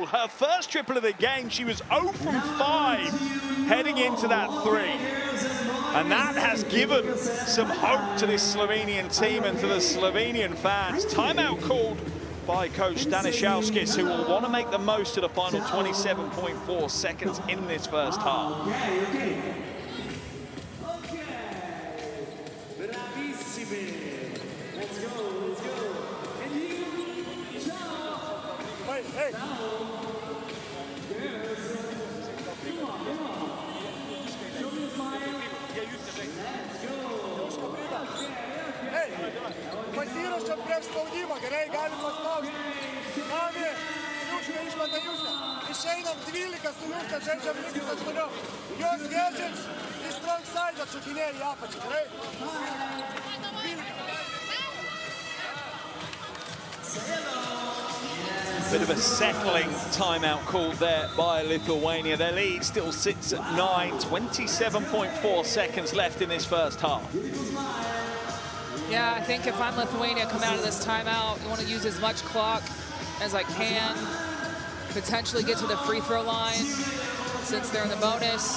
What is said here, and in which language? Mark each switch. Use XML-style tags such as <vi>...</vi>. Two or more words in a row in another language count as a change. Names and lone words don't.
<en>Her first triple of the game. She was 0 from 5 heading into that three. And that has given some hope to this Slovenian team and to the Slovenian fans. Timeout called by coach Stanišauskis, who will want to make the most of the final 27.4 seconds in this first half. Hey.</en> <lt>Pasiruošėm prieš spaudimą, gerai, galim paspausti. Nami, Juška išmeta Juška. Išeinam 12 su Juška, žaidžiam lygis 8. Jos Gedžiks į</lt> <en>strong side</en> <lt>atšokinėja į apačią, gerai? 12.</lt> <en>Bit of a settling timeout called there by Lithuania. Their lead still sits at 9, 27.4 seconds left in this first half. Yeah, I think if I'm Lithuania coming out of this timeout, you want to use as much clock as I can, potentially get to the free throw line since they're in the bonus.</en>